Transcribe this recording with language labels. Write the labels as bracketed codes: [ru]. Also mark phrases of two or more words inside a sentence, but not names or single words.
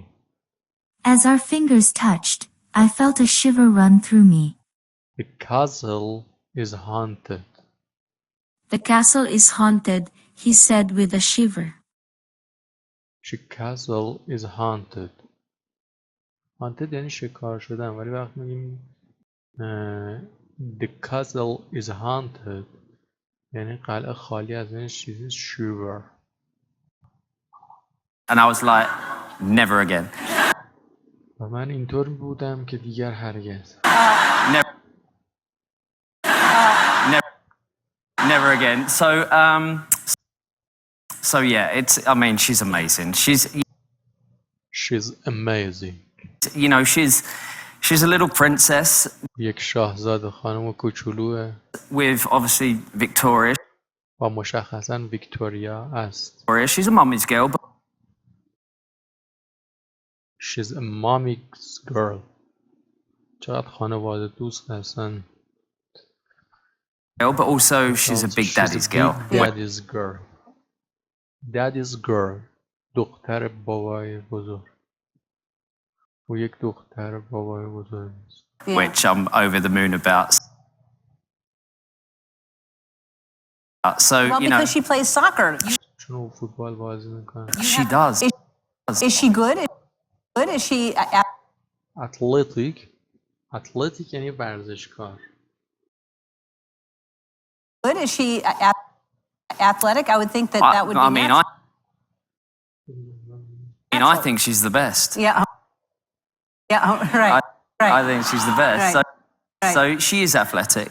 [en] As our fingers touched, I felt a shiver run through me. The castle is haunted. The castle is haunted, he said with a shiver. The castle is haunted. [fa] Haunted یعنی شکار شدن ولی وقتی میگیم [en] the castle is haunted [fa] یعنی قلعه خالی از این چیزی. shiver. [en] And I was like, never again. [fa] و من اینطور بودم که دیگر هرگز. [en] Never again. So yeah, I mean, she's amazing. She's amazing. You know, she's a little princess. [fa] یک شاهزاده خانم کوچولوه. [en] With obviously Victoria. [fa] و مشخصاً ویکتوریا است. [en] She's a mommy's girl. But she's a mommy's girl. [fa] چقدر خانواده دوست هستن. [en] But also she's a big daddy's girl. Daddy's girl. [fa] دختر بابای بزرگ. و یک دختر بابای بزرگ است. [en] Which I'm over the moon about. So, well, you know. because she plays soccer. [fa] چون فوتبال بازی میکنه. [en] She does. Is she good? Is she athletic? Athletic [fa] یعنی ورزشکار. [en] Good? Is she athletic? I would think that would be I think she's the best. Yeah. Right. I think she's the best. Right. So she is athletic.